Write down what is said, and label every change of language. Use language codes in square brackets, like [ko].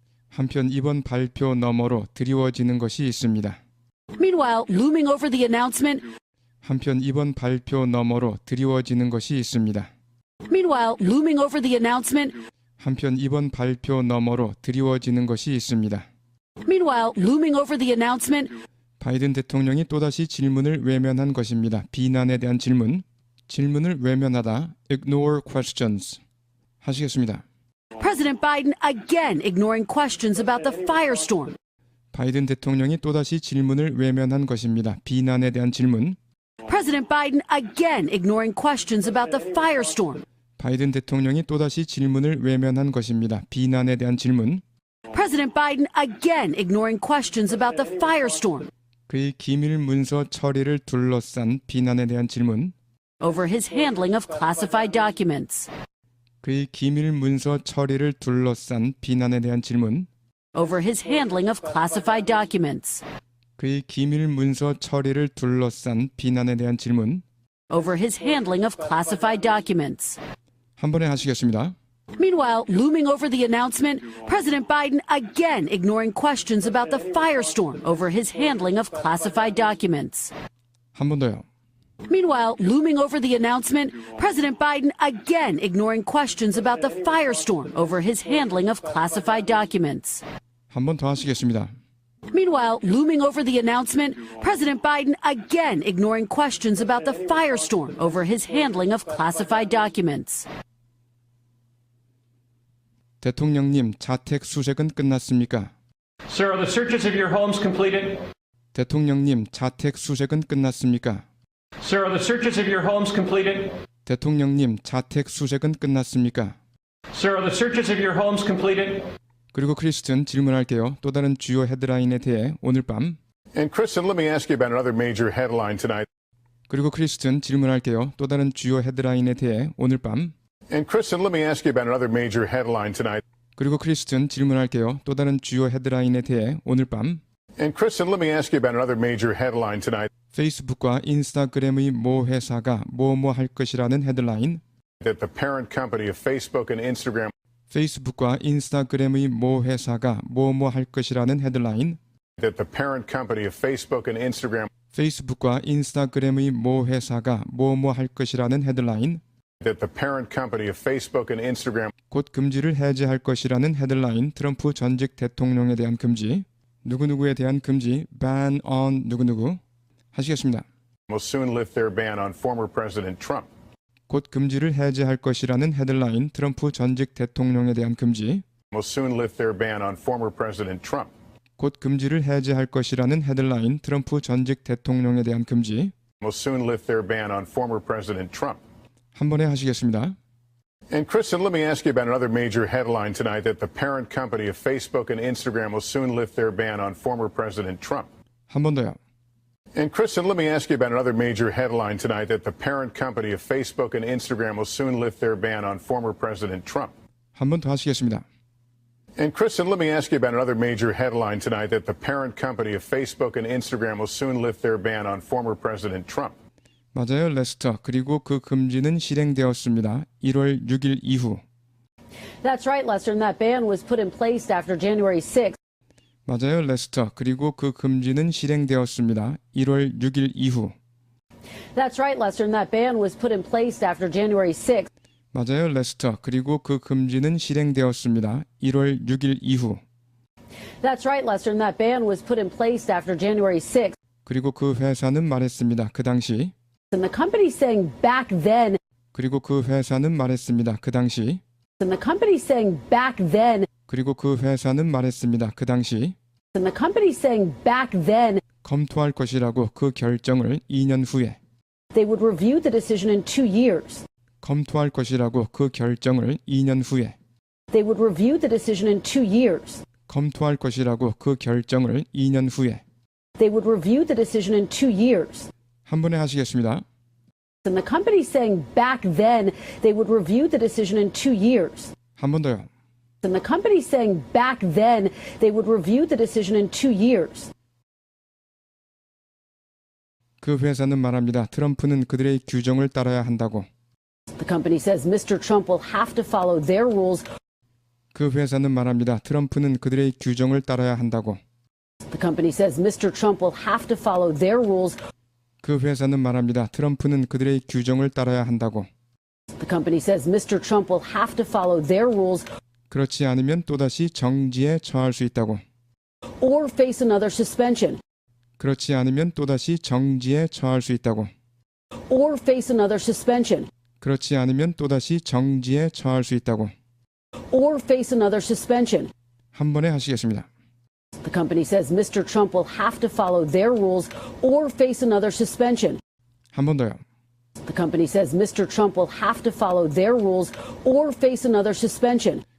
[ko] 한편 이번 발표 너머로 드리워지는 것이 있습니다. [en] Meanwhile, looming over the announcement, [ko] 한편 이번 발표 너머로 드리워지는 것이 있습니다. [en] meanwhile, looming over the announcement, [ko] 한편 이번 발표 너머로 드리워지는 것이 있습니다. [en] meanwhile, looming over the announcement, [ko] 바이든 대통령이 또다시 질문을 외면한 것입니다. 비난에 대한 질문. 질문을 외면하다. [en] Ignore questions. [ko] 하시겠습니다. [en] President Biden again ignoring questions about the firestorm. [ko] 바이든 대통령이 또다시 질문을 외면한 것입니다. 비난에 대한 질문. [en] President Biden again ignoring questions about the firestorm. [ko] 바이든 대통령이 또다시 질문을 외면한 것입니다. 비난에 대한 질문. [en] President Biden again ignoring questions about the firestorm. [ko] 그의 기밀 문서 처리를 둘러싼 비난에 대한 질문. [en] Over his handling of classified documents. [ko] 그의 기밀 문서 처리를 둘러싼 비난에 대한 질문. [en] Over his handling of classified documents. [ko] 그의 기밀 문서 처리를 둘러싼 비난에 대한 질문. [en] Over his handling of classified documents. [ko] 한 번에 하시겠습니다. [en] Meanwhile, looming over the announcement, President Biden again ignoring questions about the firestorm over his handling of classified documents. [ko] 한 번 더요. [en] Meanwhile, looming over the announcement, President Biden again ignoring questions about the firestorm over his handling of classified documents. [ko] 한 번 더 하시겠습니다. [en] Meanwhile, looming over the announcement, President Biden again ignoring questions about the firestorm over his handling of classified documents. [ko] 대통령님, 자택 수색은 끝났습니까? [en] Sir, are the searches of your homes completed? [ko] 대통령님, 자택 수색은 끝났습니까? [en] Sir, are the searches of your homes completed? [ko] 대통령님, 자택 수색은 끝났습니까? [en] Sir, are the searches of your homes completed? [ko] 그리고 크리스튼 질문할게요. 또 다른 주요 헤드라인에 대해 오늘 밤. [en] And Kristen, let me ask you about another major headline tonight. [ko] 그리고 크리스튼 질문할게요. 또 다른 주요 헤드라인에 대해 오늘 밤. [en] And Kristen, let me ask you about another major headline tonight. [ko] 그리고 크리스튼 질문할게요. 또 다른 주요 헤드라인에 대해 오늘 밤. [en] And Kristen, let me ask you about another major headline tonight. [ko] 페이스북과 인스타그램의 모 회사가 뭐뭐 할 것이라는 헤드라인. [en] That the parent company of Facebook and Instagram [ko] 페이스북과 인스타그램의 모 회사가 뭐뭐 할 것이라는 헤드라인. [en] that the parent company of Facebook and Instagram [ko] 페이스북과 인스타그램의 모 회사가 뭐뭐 할 것이라는 헤드라인. [en] that the parent company of Facebook and Instagram [ko] 곧 금지를 해제할 것이라는 헤드라인. 트럼프 전직 대통령에 대한 금지. 누구누구에 대한 금지. [en] ban on [ko] 누구누구. 하시겠습니다. [en] will soon lift their ban on former President Trump. [ko] 곧 금지를 해제할 것이라는 헤드라인. 트럼프 전직 대통령에 대한 금지. [en] will soon lift their ban on former President Trump. [ko] 곧 금지를 해제할 것이라는 헤드라인. 트럼프 전직 대통령에 대한 금지. [en] will soon lift their ban on former President Trump. [ko] 한 번에 하시겠습니다. [en] And Kristen, let me ask you about another major headline tonight that the parent company of Facebook and Instagram will soon lift their ban on former President Trump. [ko] 한 번 더요. [en] And Kristen, let me ask you about another major headline tonight that the parent company of Facebook and Instagram will soon lift their ban on former President Trump. [ko] 한 번 더 하시겠습니다. [en] And Kristen, let me ask you about another major headline tonight that the parent company of Facebook and Instagram will soon lift their ban on former President Trump. [ko] 맞아요, 레스터. 그리고 그 금지는 실행되었습니다. 1월 6일 이후. [en] That's right, Lester, and that ban was put in place after January 6th. [ko] 맞아요, 레스터. 그리고 그 금지는 실행되었습니다. 1월 6일 이후. [en] That's right, Lester, and that ban was put in place after January 6th. [ko] 맞아요, 레스터. 그리고 그 금지는 실행되었습니다. 1월 6일 이후. [en] That's right, Lester, and that ban was put in place after January 6th. [ko] 그리고 그 회사는 말했습니다. 그 당시. [en] And the company saying back then, [ko] 그리고 그 회사는 말했습니다. 그 당시. [en] and the company saying back then, [ko] 그리고 그 회사는 말했습니다. 그 당시. [en] and the company saying back then, [ko] 검토할 것이라고 그 결정을 2년 후에. [en] they would review the decision in 2 years. [ko] 검토할 것이라고 그 결정을 2년 후에. [en] They would review the decision in 2 years. [ko] 검토할 것이라고 그 결정을 2년 후에. [en] They would review the decision in 2 years. [ko] 한 번에 하시겠습니다. [en] And the company saying back then they would review the decision in 2 years. [ko] 한 번 더요. [en] And the company saying back then they would review the decision in 2 years. [ko] 그 회사는 말합니다. 트럼프는 그들의 규정을 따라야 한다고. [en] The company says Mr. Trump will have to follow their rules. [ko] 그 회사는 말합니다. 트럼프는 그들의 규정을 따라야 한다고. [en] The company says Mr. Trump will have to follow their rules. [ko] 그 회사는 말합니다. 트럼프는 그들의 규정을 따라야 한다고. [en] The company says Mr. Trump will have to follow their rules. [ko] 그렇지 않으면 또다시 정지에 처할 수 있다고. [en] Or face another suspension. [ko] 그렇지 않으면 또다시 정지에 처할 수 있다고. [en] Or face another suspension. [ko] 그렇지 않으면 또다시 정지에 처할 수 있다고. [en] Or face another suspension. [ko] 한 번에 하시겠습니다. [en] The company says Mr. Trump will have to follow their rules or face another suspension. [ko] 한 번 더요. [en] The company says Mr. Trump will have to follow their rules or face another suspension.